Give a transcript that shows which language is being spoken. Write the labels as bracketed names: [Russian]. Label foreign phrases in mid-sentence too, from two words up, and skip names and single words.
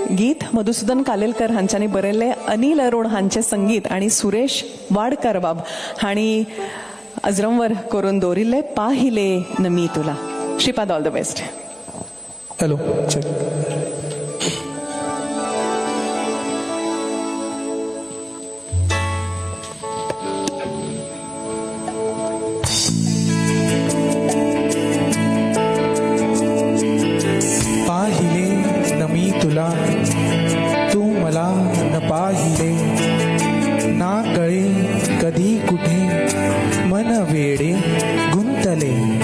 [Konkani] गीत मधुसूदन कालेलकर हांच्यानी बरयल्ले, अनिल अरुण हांचे संगीत आणि सुरेश वाडकर बाब हांणी अजरंवर करून दवरिल्ले पाहिले नमी तुला. [English] श्रीपाद, all the best. Hello, check. [Marathi] पाहिले न मी तुला, तू मला न पाहिले, ना कळे कधी कुठे मन वेडे गुंतले.